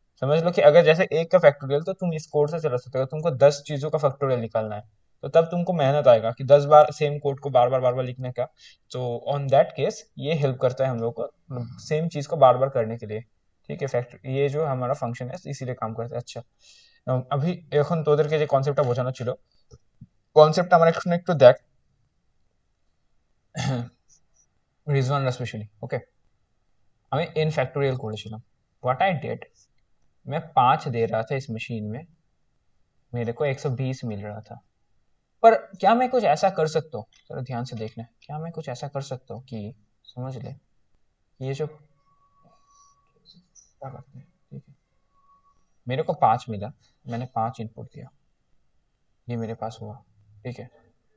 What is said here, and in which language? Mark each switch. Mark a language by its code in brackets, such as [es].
[hi] समझ लो कि अगर जैसे एक का फैक्टोरियल तो तुम इस कोड से चला सकते हो, तुमको 10 चीजों का फैक्टोरियल निकालना है तो तब तुमको मेहनत आएगा कि 10 बार सेम कोड को बार बार लिखने का। तो ऑन दैट केस ये हेल्प करता है हम लोग को सेम चीज को बार बार करने के लिए, ठीक है। फैक्टर ये जो हमारा फंक्शन है इसीलिए काम करता है। अच्छा, अभी [bn] এখন তোদেরকে যে কনসেপ্টটা বোঝানো ছিল, কনসেপ্টটা আমার একটু দেখ রিজওয়ানরা স্পেশালি। ওকে, আমি n फैक्टोरियल করেছিলাম। [en] what I did, [hi] मैं 5 दे रहा था इस मशीन में, मेरे को 120 मिल रहा था। पर क्या मैं कुछ ऐसा कर सकता हूँ, जरा ध्यान से देखना, क्या मैं कुछ ऐसा कर सकता हूँ कि समझ ले ये जो क्या करते हैं, ठीक है, मेरे को 5 मिला, मैंने 5 इनपुट दिया, ये मेरे पास हुआ, ठीक है।